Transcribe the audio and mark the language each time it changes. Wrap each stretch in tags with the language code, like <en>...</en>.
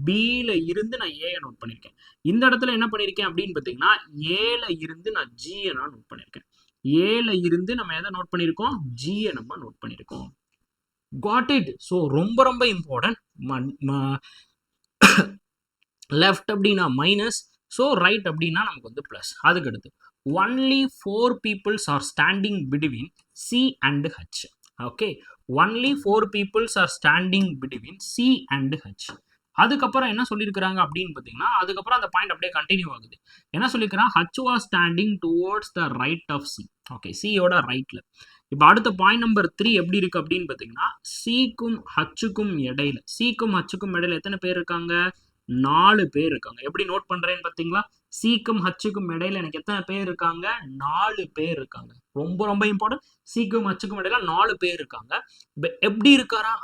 <ta>பில இருந்து நான் ஏயை நோட் பண்ணிருக்கேன். இந்த இடத்துல என்ன பண்ணிருக்கேன் அப்படின்னு பாத்தீங்கன்னா ஏல இருந்து நான் ஜியை நான் நோட் பண்ணிருக்கேன். ஏல இருந்து நம்ம எதை நோட் பண்ணிருக்கோம்? ஜியை நம்ம நோட் பண்ணிருக்கோம். Got it? ஸோ ரொம்ப ரொம்ப இம்பார்ட்டன்ட். லெஃப்ட் அப்படின்னா மைனஸ், ஸோ ரைட் அப்படின்னா நமக்கு வந்து பிளஸ். அதுக்கு அடுத்து</ta> <en>only 4 peoples are standing between C and H. Okay, only 4 peoples are standing between C and H.</en> <ta>அதுக்கப்புறம் என்ன சொல்லியிருக்கிறாங்க அப்படின்னு பார்த்தீங்கன்னா அதுக்கப்புறம் அந்த பாயிண்ட் அப்படியே கண்டினியூ ஆகுது. என்ன சொல்லியிருக்கிறான்?</ta> <en>H was standing towards the right of C.</en> <ta>Okay, சியோட ரைட்ல. இப்போ அடுத்த பாயிண்ட் நம்பர் 3 எப்படி இருக்கு அப்படின்னு பார்த்தீங்கன்னா சிக்கும் ஹச்சுக்கும் இடையில, சிக்கும் ஹச்சுக்கும் இடையில எத்தனை பேர் இருக்காங்க? 4 பேர் இருக்காங்க. எப்படி நோட் பண்றேன்னு பார்த்தீங்களா? சிக்கும் ஹச்சுக்கும் இடையில எனக்கு எத்தனை பேர் இருக்காங்க? 4 பேர் இருக்காங்க. ரொம்ப ரொம்ப இம்பார்ட்டன்ட். சிக்கும் ஹச்சுக்கும் இடையில 4 பேர் இருக்காங்க. எப்படி இருக்காரா?</ta>